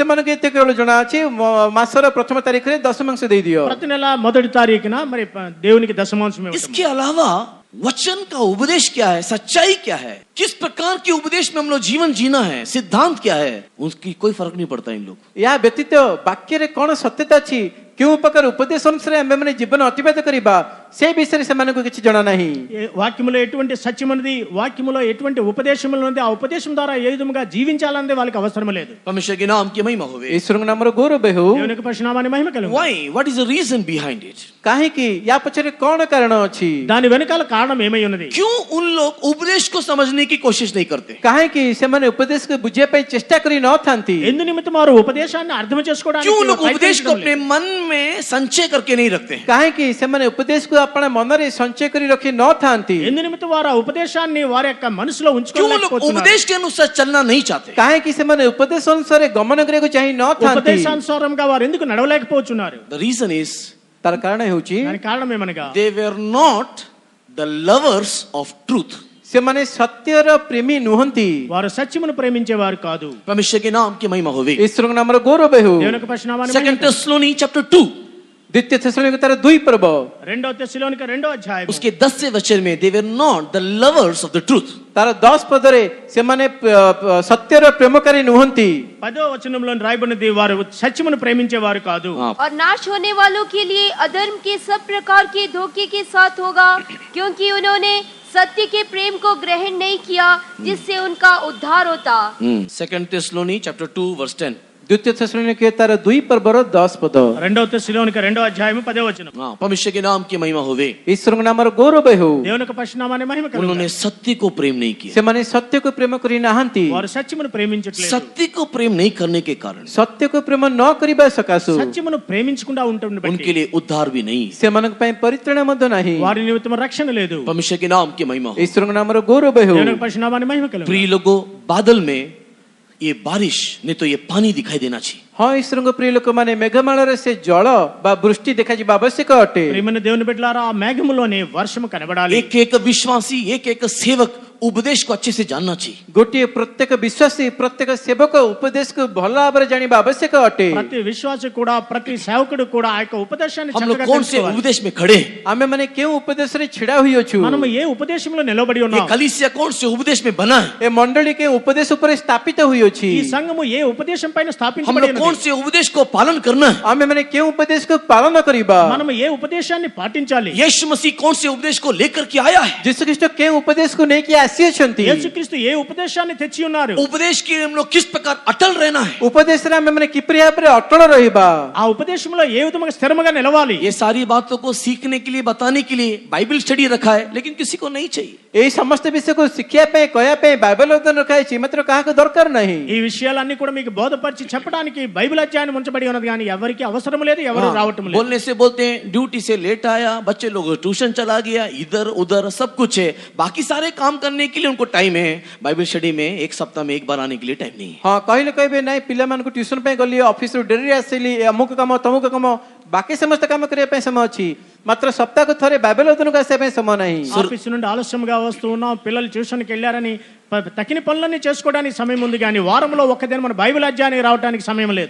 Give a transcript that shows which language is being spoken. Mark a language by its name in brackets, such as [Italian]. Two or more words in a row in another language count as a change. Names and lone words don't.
[Odia] ସେମାନଙ୍କୁ ଏତେ କେବଳ ଜଣାଅଛି ମାସର ପ୍ରଥମ ତାରିଖରେ ଦଶମାଂଶ ଦେଇଦିଅ। [Telugu] ప్రతి నెల మొదటి తారీఖున మరి దేవునికి దశమాంశం ఇవ్వటం। [Hindi] इसके अलावा वचन का उपदेश क्या है, सच्चाई क्या है, किस प्रकार के उपदेश में हम लोग जीवन जीना है, सिद्धांत क्या है, उसकी कोई फर्क नहीं पड़ता इन लोग। [Odia] ଏହା ବ୍ୟତୀତ ବାକ୍ୟରେ କ'ଣ ସତ୍ୟତା ଅଛି, କେଉଁ ପ୍ରକାର ଉପଦେଶ ଅନୁସାରେ ଆମେମାନେ ଜୀବନ ଅତିବାହିତ କରିବା, ସେ ବିଷୟରେ ସେମାନଙ୍କୁ କିଛି ଜଣା ନାହିଁ। [Telugu] వాక్యములో ఎటువంటి సత్యం ఉన్నది, వాక్యములో ఎటువంటి ఉపదేశములు ఉన్నది, ఆ ఉపదేశం ద్వారా ఏ విధంగా జీవించాలన్నది వాళ్ళకి అవసరం లేదు। [Hindi] परमेश्वर के नाम की महिमा होवे। [Odia] ଈଶ୍ୱରଙ୍କ ନାମର ଗୌରବ ହେଉ। [Telugu] దేవునికి పరిశునామాని మహిమ కలుగు। [English] Why? What is the reason behind it? [Odia] କାହିଁକି ୟା ପଛରେ କ'ଣ କାରଣ ଅଛି? [Telugu] దాని వెనకాల కారణం ఏమై ఉన్నది? [Hindi] क्यों उन लोग उपदेश को समझने की कोशिश नहीं करते? [Odia] କାହିଁକି ସେମାନେ ଉପଦେଶକୁ ବୁଝିବା ପାଇଁ ଚେଷ୍ଟା କରି ନଥାନ୍ତି? [Telugu] ఎందు నిమిత్తం వారు ఉపదేశాన్ని అర్థం చేసుకోవడానికి [Hindi] क्यों लोग उपदेश को [Telugu] ప్రయత్నించడం [Hindi] अपने [Telugu] లేదు? [Hindi] मन में संचय करके नहीं रखते हैं? [Odia] କାହିଁକି ସେମାନେ ଉପଦେଶକୁ ଆପଣ ମନରେ ସଞ୍ଚୟ କରି ରଖି ନଥାନ୍ତି? [Telugu] ఎందు నిమిత్తం వారు ఆ ఉపదేశాన్ని వారి యొక్క మనసులో [Hindi] क्यों लोग [Telugu] ఉంచుకోలేకపోతున్నారు? [Hindi] उपदेश के अनुसार चलना नहीं चाहते? [Odia] କାହିଁକି ସେମାନେ ଉପଦେଶ ଅନୁସାରେ ଗମନ କରିବାକୁ ଚାହିଁ ନଥାନ୍ତି? [Telugu] ఉపదేశానుసారంగా వారు ఎందుకు నడవలేకపోతున్నారు? [English] The reason is [Odia] ତାର କାରଣ ହେଉଛି [Telugu] దానికి కారణం ఏమనగా [English] they were not the lovers of truth. [Odia] ସେମାନେ ସତ୍ୟର ପ୍ରେମୀ ନୁହନ୍ତି। [Telugu] వారు సత్యమును ప్రేమించేవారు కాదు। [Hindi] परमेश्वर के नाम की महिमा होवे। [Odia] ଈଶ୍ୱରଙ୍କ ନାମର ଗୌରବ ହେଉ। [Telugu] దేవునికి పరిశునామాని మహిమ [Hindi] सेकंड [Telugu] కలుగు। [Hindi] थेस्सलोनी चैप्टर 2 [Odia] ଦ୍ୱିତୀୟ ଥେସଲୋନିକେ ତାର 2 ପର୍ବ [Telugu] రెండవ తెస్సలోనిక రెండవ అధ్యాయం [Hindi] उसके 10वें वचन में [English] they were not the lovers of the truth. [Odia] ତାର 10 ପଦରେ ସେମାନେ ସତ୍ୟର ପ୍ରେମକାରୀ ନୁହନ୍ତି। [Telugu] 10వ వచనంలో రాయబడినది వారు సత్యమును ప్రేమించేవారు కాదు। [Hindi] और नाश होने वालों के लिए अधर्म के सब प्रकार के धोखे के साथ होगा, क्योंकि उन्होंने सत्य के प्रेम को ग्रहण नहीं किया जिससे उनका उद्धार होता। [English] Second Thessalonians chapter 2 verse 10. [Odia] ଦ୍ୱିତୀୟ ଥେସଲୋନିକେ ତାର 2 ପର୍ବର 10 ପଦ। [Telugu] రెండవ తెస్సలోనిక రెండవ అధ్యాయం 10వ వచనం। [Hindi] परमेश्वर के नाम की महिमा होवे। [Odia] ଈଶ୍ୱରଙ୍କ ନାମର ଗୌରବ ହେଉ। [Telugu] దేవునికి పరిశునామాని మహిమ కలుగు। [Hindi] उन्होंने सत्य को प्रेम नहीं किया। [Odia] ସେମାନେ ସତ୍ୟକୁ ପ୍ରେମ କରି ନାହାନ୍ତି। [Telugu] వారు సత్యమును ప్రేమించట్లేదు। [Hindi] सत्य को प्रेम नहीं करने के कारण [Odia] ସତ୍ୟକୁ ପ୍ରେମ ନ କରିବା ସକାଶୁ [Telugu] సత్యమును ప్రేమించకుండా ఉండటం [Hindi] उनके [Telugu] బట్టి [Hindi] लिए उद्धार भी नहीं। [Odia] ସେମାନଙ୍କ ପାଇଁ ପରିତ୍ରାଣ ମଧ୍ୟ ନାହିଁ। [Telugu] వారి నిమిత్తం రక్షణ లేదు। [Hindi] परमेश्वर के नाम की महिमा हो। [Odia] ଈଶ୍ୱରଙ୍କ ନାମର ଗୌରବ ହେଉ। [Telugu] దేవునికి పరిశునామాని మహిమ కలుగు। [Hindi] प्रिय लोगों, बादल में ये बारिश नहीं तो ये पानी दिखाई देना चाहिए। [Odia] ହଁ ଈଶ୍ୱରଙ୍କ ପ୍ରିୟ ଲୋକମାନେ ମେଘମାଳରେ ସେ ଜଳ ବା ବୃଷ୍ଟି ଦେଖାଯିବା ଆବଶ୍ୟକ ଅଟେ। [Telugu] ప్రియమైన దేవుని బిడ్డలారా, ఆ మేఘములోనే వర్షము కనబడాలి। [Hindi] एक एक विश्वासी, एक एक सेवक उपदेश को अच्छे से जानना चाहिए। [Odia] ଗୋଟିଏ ପ୍ରତ୍ୟେକ ବିଶ୍ୱାସୀ ପ୍ରତ୍ୟେକ ସେବକ ଉପଦେଶକୁ ଭଲ ଭାବରେ ଜାଣିବା ଆବଶ୍ୟକ ଅଟେ। [Telugu] ప్రతి విశ్వాసి కూడా, ప్రతి సేవకుడు కూడా ఆ యొక్క ఉపదేశాన్ని [Hindi] हम लोग [Telugu] చక్కగా [Hindi] कौन से [Telugu] తెలుసుకోవాలి। [Hindi] उपदेश में खड़े हैं? [Odia] ଆମେ ମାନେ କେଉଁ ଉପଦେଶରେ ଛିଡା ହୋଇଅଛୁ? [Telugu] మనము ఏ ఉపదేశంలో నిలబడి [Hindi] ये [Telugu] ఉన్నాం? [Hindi] कलीसिया कौन से उपदेश में बना है? [Odia] ଏ ମଣ୍ଡଳୀ କେଉଁ ଉପଦେଶ ଉପରେ ସ୍ଥାପିତ ହୋଇଅଛି? [Telugu] ఈ సంఘము ఏ ఉపదేశం పైన [Hindi] हम [Telugu] స్థాపించబడి [Hindi] लोग कौन [Telugu] ఉన్నది? [Hindi] से उपदेश को पालन करना है? [Odia] ଆମେ ମାନେ କେଉଁ उपदेशକୁ ପାଳନ କରିବା? [Telugu] మనము ఏ ఉపదేశాన్ని పాటించాలి? [Hindi] यीशु मसीह कौन से उपदेश को लेकर के आया है? [Odia] ଯୀଶୁଖ୍ରୀଷ୍ଟ କେଉଁ ଉପଦେଶକୁ ନେଇକି ଆସିଅଛନ୍ତି? [Telugu] యేసుక్రీస్తు ఏ ఉపదేశాన్ని తెచ్చి ఉన్నారు? [Hindi] उपदेश के हम लोग किस प्रकार अटल रहना है? [Odia] ଉପଦେଶରେ ଆମେ ମାନେ କିପରି ଭାବରେ ଅଟଳ ରହିବା? [Telugu] ఆ ఉపదేశంలో ఏ విధంగా స్థిరముగా నిలవాలి? [Hindi] ये सारी बातों को सीखने के लिए, बताने के लिए [English] Bible study [Hindi] रखा है, लेकिन किसी को नहीं चाहिए। ଏହି ସମସ୍ତ ବିଷୟକୁ ଶିଖିବା ପାଇଁ କହିବା ପାଇଁ ବାଇବେଲ ଅଧ୍ୟୟନ ରଖାଯାଇଛି, ମାତ୍ର କାହାକୁ ଦରକାର ନାହିଁ। ఈ విషయాలన్నీ కూడా మీకు బోధపరిచి చెప్పడానికి బైబిల్ అధ్యాయం ఉంచబడి ఉన్నది, కానీ ఎవరికి అవసరం లేదు, ఎవరు రావటం లేదు। बोलने से बोलते हैं, ड्यूटी से लेट आया, बच्चे लोग ट्यूशन चला गया, इधर उधर सब कुछ है, बाकी सारे काम करने के लिए उनको टाइम है। [English] Bible study [Hindi] में एक सप्ताह में एक बार आने के लिए टाइम नहीं है। [Odia] ହଁ କହିଲେ କହିବେ ନାଇଁ ପିଲାମାନଙ୍କୁ ଟ୍ୟୁସନ ପାଇଁ ଗଲି, ଅଫିସରୁ ଡେରିରେ ଆସିଲି, ଅମୁକ କାମ ତମୁକ କାମ, ବାକି ସମସ୍ତ କାମ କରିବା ପାଇଁ ସମୟ ଅଛି, ମାତ୍ର ସପ୍ତାହକୁ ଥରେ ବାଇବେଲ ଅଧ୍ୟୟନକୁ ଆସିବା ପାଇଁ ସମୟ ନାହିଁ। [Telugu] ఆఫీస్ నుండి ఆలస్యంగా వస్తూ ఉన్నాం, పిల్లలు ట్యూషన్కి వెళ్ళారని తక్కిన పనులన్నీ చేసుకోవడానికి సమయం ఉంది కానీ వారంలో ఒక్కదిన మన బైబిల్ అధ్యాయానికి రావడానికి సమయం లేదు.